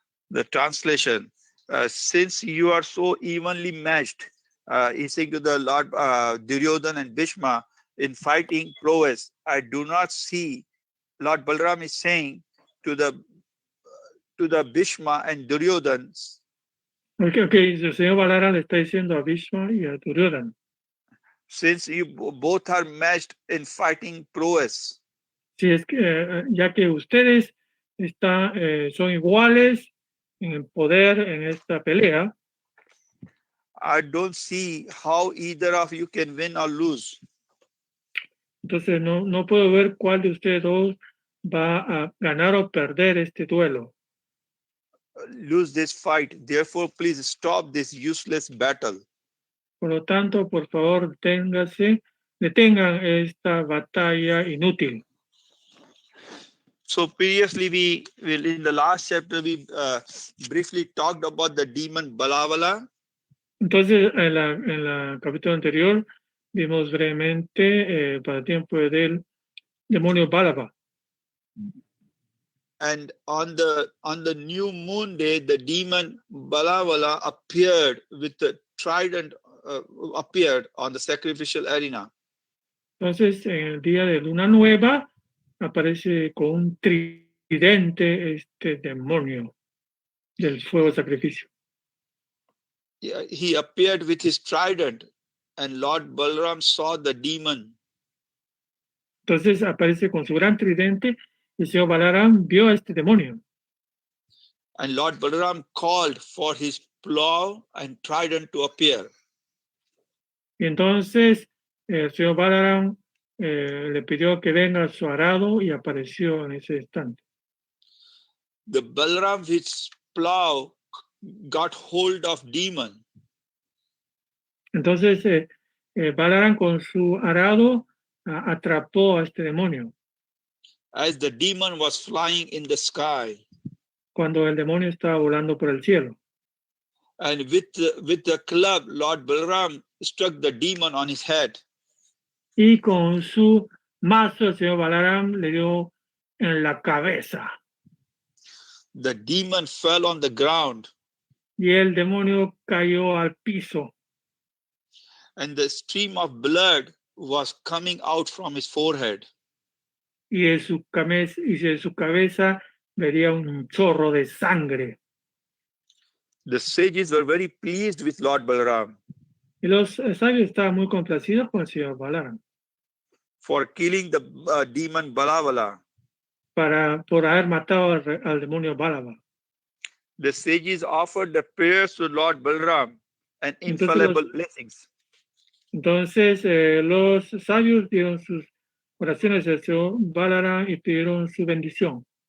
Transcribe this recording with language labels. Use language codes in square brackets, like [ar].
[en] The translation, since you are so evenly matched, he's saying to the Lord Duryodhan and Bhishma in fighting prowess, I do not see. Lord Balram is saying to the Bhishma and Duryodhan. [es] Okay, el señor Balaram le está diciendo a Bhishma y a Duryodhan. [en] Since you both are matched in fighting prowess. [es] Si es que, ya que ustedes son iguales en el poder en esta pelea, [en] I don't see how either of you can win or lose. [es] Entonces no puedo ver cuál de ustedes dos va a ganar o perder este duelo. [en] Lose this fight. Therefore, please stop this useless battle. [es] Por lo tanto, por favor, detengan esta batalla inútil. [en] So previously, we in the last chapter, we briefly talked about the demon Balavala. [es] Entonces, en la capítulo anterior, vimos brevemente el pasatiempo del demonio Balava. [en] And on the new moon day, the demon Balavala appeared with the trident, appeared on the sacrificial arena. [es] Entonces, en el día de luna nueva, aparece con un tridente este demonio del fuego de sacrificio. [en] He appeared with his trident, and Lord Balaram saw the demon. [es] Entonces aparece con su gran tridente y el señor Balaram vio a este demonio. [en] And Lord Balaram called for his plow and trident to appear. [es] Y entonces el señor Balaram le pidió que venga su arado y apareció en ese instante. [en] The Balaram with his plow got hold of demon. [es] Entonces Balaram con su arado atrapó a este demonio. [en] As the demon was flying in the sky. [es] Cuando el demonio estaba volando por el cielo. [en] And with the club, Lord Balaram struck the demon on his head. [es] Y con su mazo el señor Balaram le dio en la cabeza. [en] The demon fell on the ground. [es] Y el demonio cayó al piso. [en] And the stream of blood was coming out from his forehead. [es] Y de su cabeza vería un chorro de sangre. [en] The sages were very pleased with Lord Balaram. [es] Y los sabios estaban muy complacidos con el señor Balaram. [en] For killing the demon Balavala. [es] Por haber matado al demonio Balaba. [en] The sages offered the prayers to Lord Balaram and infallible blessings. [es] Entonces los sabios dieron sus oraciones al señor Balaram y pidieron su bendición.